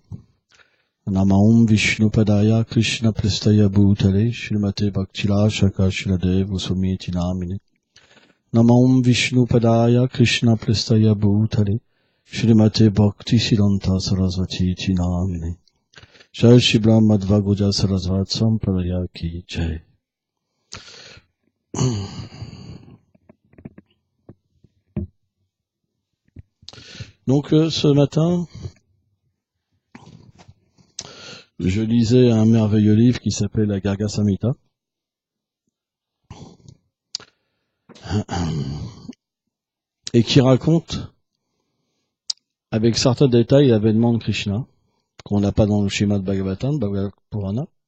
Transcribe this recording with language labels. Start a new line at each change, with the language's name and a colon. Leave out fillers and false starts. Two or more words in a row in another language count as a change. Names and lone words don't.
Sanskrit: Namam Vishnupadaya Krishna Prestaya Bhutale Shrimate Bhakti Shaka Shradev Swami Namine. Namam Vishnupadaya Krishna Prestaya Bhutale Shrimate Bhakti Siddhanta Sarasvati Namine. Jai Shri Brahma Madhva Goja Sarasvat Sampradaya Ki Jai.
French: Donc ce matin, je lisais un merveilleux livre qui s'appelle la Garga Samhita. Et qui raconte, avec certains détails, l'avènement de Krishna, qu'on n'a pas dans le schéma de Bhagavatam, Bhagavad Purana.